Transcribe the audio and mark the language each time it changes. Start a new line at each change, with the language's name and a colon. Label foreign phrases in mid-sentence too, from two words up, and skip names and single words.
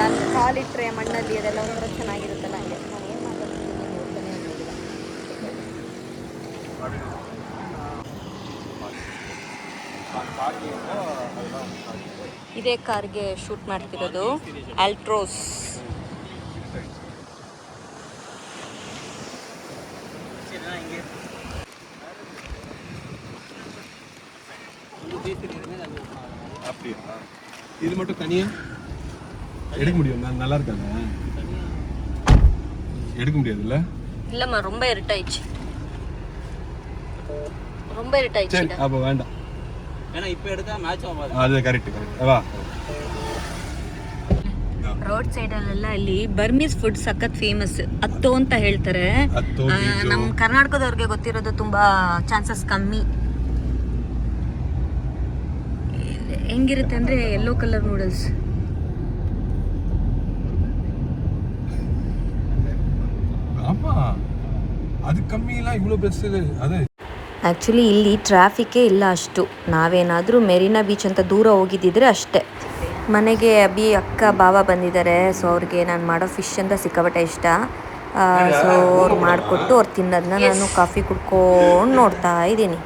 Kannada: ಅಲ್ಲಿ ಕಾಲಿಟ್ರೆ ಮಣ್ಣಲ್ಲಿ ಅದೆಲ್ಲ ಒಂಥರ ಚೆನ್ನಾಗಿರುತ್ತಲ್ಲ. ಹಂಗೆ ನಾನು ಏನು ಮಾತಾಡ್ತೀನಿ ನೋಡ್ತಾನೆ ಇರಲಿಲ್ಲ. ಇದೇ ಕಾರ್ಗೆ ಶೂಟ್ ಮಾಡ್ತಿರೋದು, ಆಲ್ಟ್ರೋಸ್.
Tamil: இது மட்டும் தனியா எடுக்க முடியும்? நல்லா இருக்காங்க, எடுக்க முடியாதுல்ல? இல்லம்மா, ரொம்ப இருட்டாயிடுச்சு. சரி, அப்ப வேண்டாம். ஏன்னா இப்ப எடுத்தா மேட்ச் ஆகாது. அது கரெக்ட் வா.
Kannada: ರೋಡ್ ಸೈಡಲ್ಲೆಲ್ಲ ಇಲ್ಲಿ
English: Burmese food
Kannada: ಸಖತ್ ಫೇಮಸ್. ಅತ್ತೋ ಅಂತ ಹೇಳ್ತಾರೆ. ನಮ್ಮ ಕರ್ನಾಟಕದವ್ರಿಗೆ ಗೊತ್ತಿರೋದು ತುಂಬಾ ಚಾನ್ಸಸ್ ಕಮ್ಮಿ. ಹೆಂಗಿರುತ್ತೆ ಅಂದ್ರೆ
English: yellow colour noodles.
Tamil: ஆமா, அது
Kannada: ಕಮ್ಮಿ ಇಲ್ಲ, ಇவ்வளೋ ಬೆಸ್ಟ್ ಇದೆ. ಅದೇ ಆ್ಯಕ್ಚುಲಿ ಇಲ್ಲಿ ಟ್ರಾಫಿಕ್ಕೇ ಇಲ್ಲ ಅಷ್ಟು. ನಾವೇನಾದರೂ ಮೆರೀನಾ ಬೀಚ್ ಅಂತ ದೂರ ಹೋಗಿದ್ದಿದ್ರೆ ಅಷ್ಟೇ. ಮನೆಗೆ ಅಭಿ ಅಕ್ಕ ಬಾವ ಬಂದಿದ್ದಾರೆ. ಸೊ ಅವ್ರಿಗೆ ನಾನು ಮಾಡೋ ಫಿಶ್ ಅಂತ ಸಿಕ್ಕಾಪಟ್ಟೆ ಇಷ್ಟ. ಸೊ ಅವ್ರು ಮಾಡಿಕೊಟ್ಟು ಅವ್ರು ತಿನ್ನೋದನ್ನ ನಾನು ಕಾಫಿ ಕುಡ್ಕೊಂಡು ನೋಡ್ತಾ ಇದ್ದೀನಿ.